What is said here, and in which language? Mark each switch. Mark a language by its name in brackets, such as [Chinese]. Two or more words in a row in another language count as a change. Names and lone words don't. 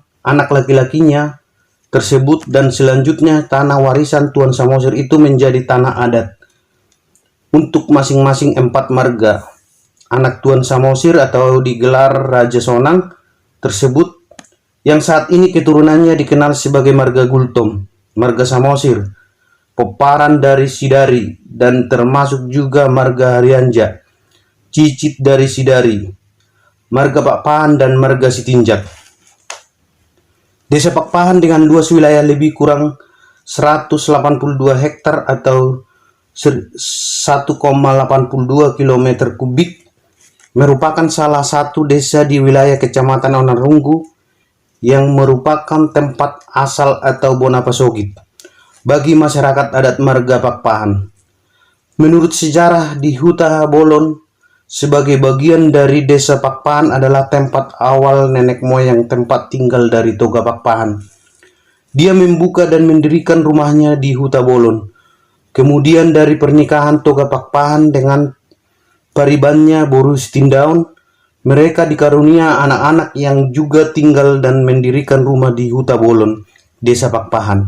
[Indonesian] anak laki-lakinya tersebut, dan selanjutnya tanah warisan Tuan Samosir itu menjadi tanah adat untuk masing-masing 4 marga anak Tuan Samosir atau digelar Raja Sonang tersebut, yang saat ini keturunannya dikenal sebagai marga Gultom, marga Samosir, peparan dari Sidari, dan termasuk juga marga Harianja, cicit dari Sidari, marga Pakpahan, dan marga Sitinjak. Desa Pakpahan dengan luas wilayah lebih kurang 182 hektar atau 1,82 km kubik merupakan salah satu desa di wilayah Kecamatan Onarunggu yang merupakan tempat asal atau Bonapasogit bagi masyarakat adat marga Pakpahan. Menurut sejarah di Huta Bolon, sebagai bagian dari desa Pakpahan adalah tempat awal nenek moyang tempat tinggal dari Toga Pakpahan. Dia membuka dan mendirikan rumahnya di Huta Bolon. Kemudian dari pernikahan Toga Pakpahan dengan paribannya Boru Stindaun, mereka dikarunia anak-anak yang juga tinggal dan mendirikan rumah di Huta Bolon, desa Pakpahan.